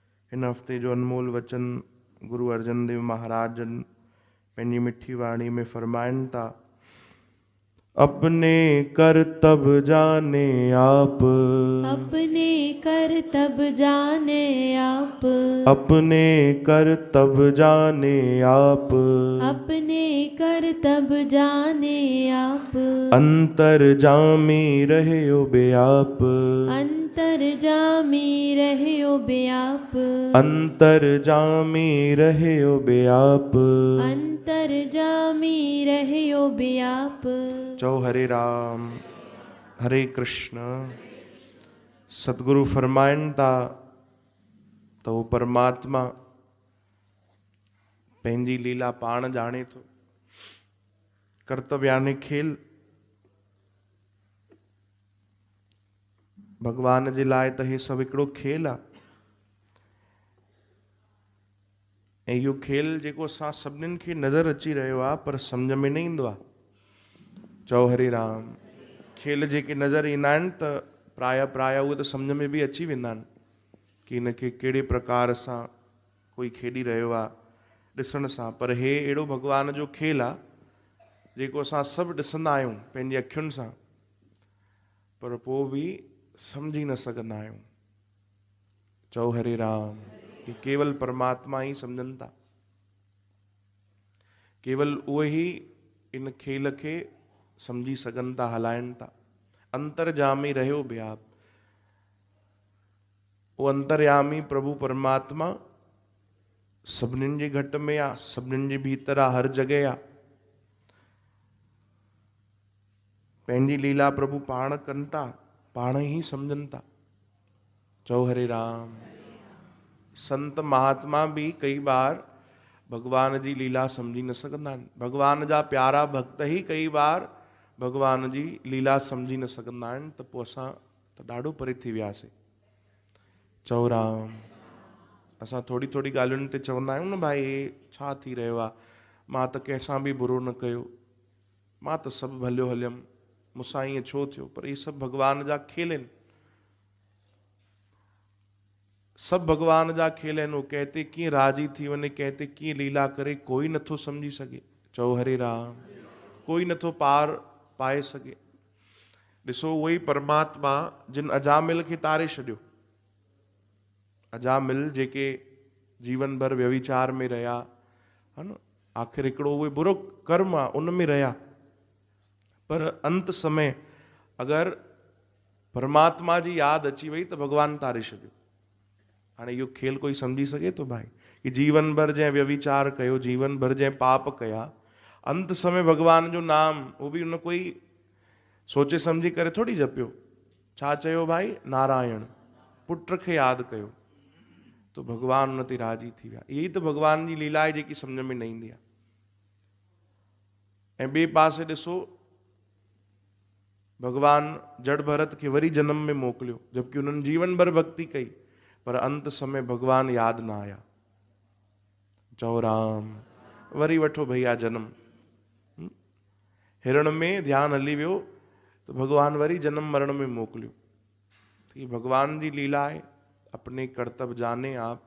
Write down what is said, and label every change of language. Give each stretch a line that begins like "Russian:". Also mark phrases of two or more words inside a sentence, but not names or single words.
Sindhi: इन हफ़्ते जो अनमोल वचन गुरु अर्जन देव महाराज जन पंहिंजी मिठी वाणी में फरमाइनि था।
Hindi: अपने करतब जाने आप, अपने करतब जाने आप, अपने करतब जाने आप, अपने करतब जाने आप, अंतर्जामी रह्यो बेआप, अंतर्जामी रह्यो बेआप, अंतर्जामी रह्यो बेआप। अंतर्जामी रह्यो बेआप।
Sindhi: चौ हरे राम हरे कृष्ण। सतगुरु फरमाइनि था त उहो परमात्मा पंहिंजी लीला पाण ॼाणे थो। कर्तव्य यानी खेल भगवान जे लाइ त हे सभु हिकिड़ो खेल आहे। ऐं इहो खेल जेको असां सभिनीनि खे नज़र अची रहियो आहे पर सम्झ में न ईंदो आहे। चओ हरे राम। खेल जेके नज़र ईंदा आहिनि त प्राय उहे त सम्झ में बि अची वेंदा आहिनि कि इनखे कहिड़े प्रकार सां कोई खेॾी रहियो आहे ॾिसण सां। पर हे अहिड़ो भॻवान जो खेल आहे जेको असां सभु ॾिसंदा आहियूं पंहिंजी अखियुनि सां, पर पोइ बि सम्झी न सघंदा आहियूं। चओ हरे राम। कि केवल परमात्मा ई सम्झनि था, केवल उहे ई इन खेल खे सम्झी सघनि था, हलाइनि था।
Hindi: अंतर्जामी रहियो बेआप।
Sindhi: वो अंतर्यामी प्रभु परमात्मा सभिनीनि जे घट में आहे, सभिनीनि जे भीतर आहे, हर जॻह आहे। पंहिंजी लीला प्रभु पाण कनि था, पाण ई सम्झनि था। चओ हरे राम। संत महात्मा भी कई बार भगवान जी लीला समझी न सघंदा आहिनि। भगवान जा प्यारा भक्त ही कई बार भगवान जी लीला समझी न सघंदा आहिनि। त पोइ असां त ॾाढो परे थी वियासीं। चओ राम। असां थोड़ी ॻाल्हियुनि ते चवंदा आहियूं न, भाई हे छा थी रहियो आहे, मां त कंहिंसां बि बुरो न कयो, मां त सभु भलियो हलियमि, मूंसां ईअं छो थियो। पर इहे सभु भगवान जा खेल आहिनि, सब भगवान जा खेल आहिनि। वो कहते कीअं राजी थी वञे, कहते कीअं लीला करे, कोई नथो समझी सघे। चओ हरे राम। कोई नथो पार पाए सघे। ॾिसो उहो ई परमात्मा जिन अजामिल खे तारे छॾियो, अजामिल जेके जीवन भर व्यभिचार में रहिया, है न, आख़िर हिकिड़ो उहे बुरो कर्म आहे उन में रहिया, पर अंत समय अगरि परमात्मा जी यादि अची वई त भगवान तारे छॾियो। हाणे इहो खेल कोई सम्झी सघे थो भाई कि जीवन भर जंहिं व्यभिचार कयो, जीवन भर जंहिं पाप कया, अंत समय भगवान जो नाम
Hindi: वो भी
Sindhi: उन कोई सोचे सम्झी करे थोड़ी जपियो। छा चयो भाई? नारायण, पुट खे यादि कयो, तो भगवान उन ते राजी थी विया।
Hindi: यही तो
Sindhi: भगवान जी लीला आहे जेकी सम्झ में न ईंदी आहे। ऐं ॿिए पासे ॾिसो, भगवान जड़ भरत खे वरी जन्म में मोकिलियो, जबकि उन्हनि जीवन भर भक्ति कई, पर अंत समय भगवान यादि न आया। चओ राम। वरी वठो भैया जन्म, हिरण में ध्यान हली वियो तो भगवान वरी जन्म मरण में मोकिलियो। ये भगवान जी लीला है।
Hindi: अपने कर्तव्य जाने आप।